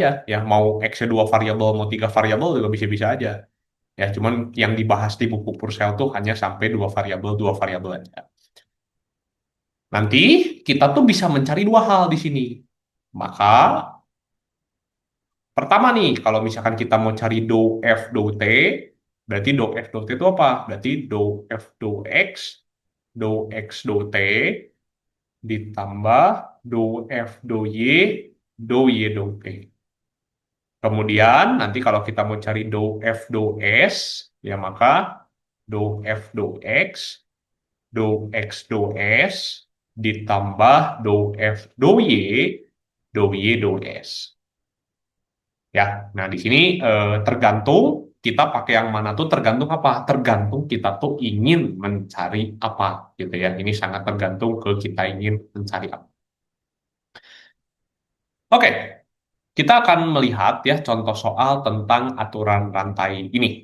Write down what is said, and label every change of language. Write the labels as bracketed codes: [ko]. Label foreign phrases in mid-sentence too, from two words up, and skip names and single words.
[id] Ya mau x-nya dua variabel, mau tiga variabel juga bisa-bisa aja. Ya cuman yang dibahas di buku Purcell tuh hanya sampai dua variabel aja. Nanti kita tuh bisa mencari dua hal di sini. Maka pertama nih, kalau misalkan kita mau cari do F do T, berarti do F do T itu apa? Berarti do F do X, do X do T, ditambah do F do Y, do Y do T. Kemudian nanti kalau kita mau cari do F do S, ya maka do F do X, do X do S, ditambah do F do Y, do Y do S. Ya, nah di sini tergantung kita pakai yang mana tuh tergantung apa? Tergantung kita tuh ingin mencari apa gitu ya. Ini sangat tergantung ke kita ingin mencari apa. Oke, kita akan melihat ya contoh soal tentang aturan rantai ini.